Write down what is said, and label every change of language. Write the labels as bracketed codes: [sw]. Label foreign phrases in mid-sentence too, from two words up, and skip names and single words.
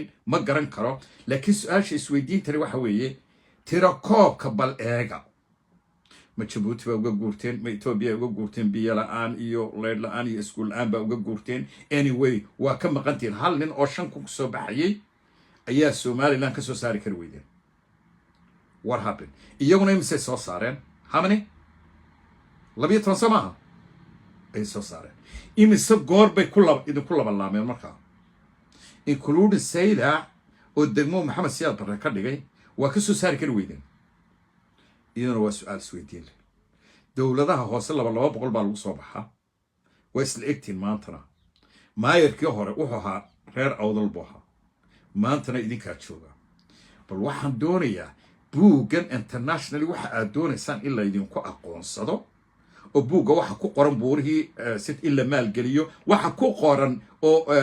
[so] ma garan karo laakiin su-aasha isweydiintani waxa weeye tirakoobka bal eega ma jabuuti baa uga guurteen ma etoobiya uga guurteen biyo la-aan iyo leydh la-aan iyo iskuul la-aan baa uga guurteen anyway waa ka maqantiin hal nin oo 5 ku soo baxayay ayaa somaliland ka soo saari kari weydeen [en] what happened [so] iyaguna imisay soo saareen [en] how many [so] 12 soo maaha ay soo saareen imise goor bay idinku labalaameen markaa including sayda oo degmo maxamed siyaad barre ka dhigay waa ka soo saari kari weydeen iyaduna waa su-aal isweydiin leh dowladaha hoose 200 baa lagu soo baxaa waa isla egtiin maantana maayarkii hore wuxuu ahaa reer awdal buu ahaa maantana idinkaa jooga bal waxaan doonayaa buuggan internationally waxa aad doonaysaan in laydinku aqoonsado oo buugga waxa ku qoran buurihii sid in la maalgeliyo waxa ku qoran oo